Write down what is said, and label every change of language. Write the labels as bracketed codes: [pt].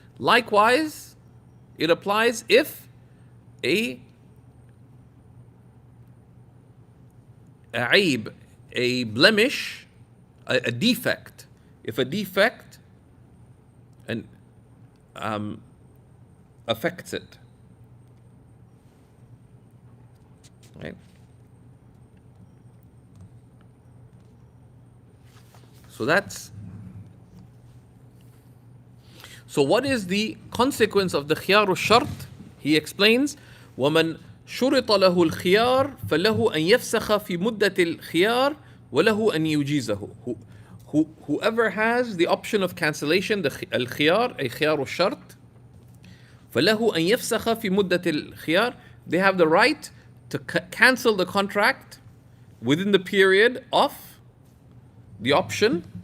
[en] Likewise, it applies if a عيب, a blemish, a defect, if a defect and affects it. Right? So what is the consequence of the khiyar al-shart? He explains, [ar] وَمَنْ شُرِطَ لَهُ الْخِيَارِ فَلَهُ أَنْ يَفْسَخَ فِي مُدَّةِ الْخِيَارِ وَلَهُ أَنْ يُجِيزَهُ. [en] Whoever has the option of cancellation, the al-khiyar, a khiyar al-shart, [ar] فَلَهُ أَنْ يَفْسَخَ فِي مُدَّةِ الْخِيَارِ, [en] they have the right to cancel the contract within the period of the option.